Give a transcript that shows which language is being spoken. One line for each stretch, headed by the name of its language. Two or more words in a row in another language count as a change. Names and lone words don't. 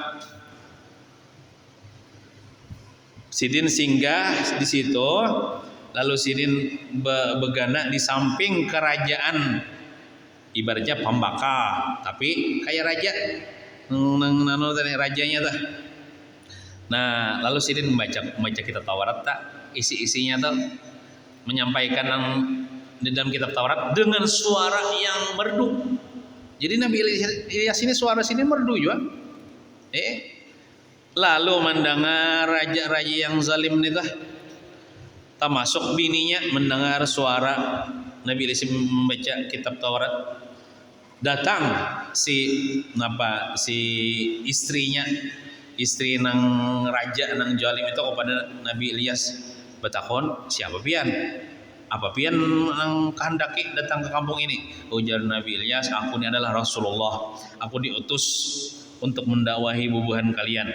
Indonesian: Sidin singgah di situ, lalu Sidin begana di samping kerajaan, ibaratnya pembaka, tapi kayak raja, rajanya tuh. Nah, lalu Sidin membaca kitab Taurat tak, isi-isinya tuh menyampaikan di dalam kitab Taurat dengan suara yang merdu. Jadi Nabi Ilyas ini suara Sidin merdu juga. Lalu mendengar raja-raja yang zalim nih termasuk bininya mendengar suara Nabi Ilyas membaca kitab Taurat. Datang si istrinya, istri nang raja nang zalim itu kepada Nabi Ilyas bertakon, siapa pian? Apa pian nang kehendaki datang ke kampung ini? Ujar Nabi Ilyas, aku ini adalah Rasulullah. Aku diutus untuk mendakwahi bubuhan kalian.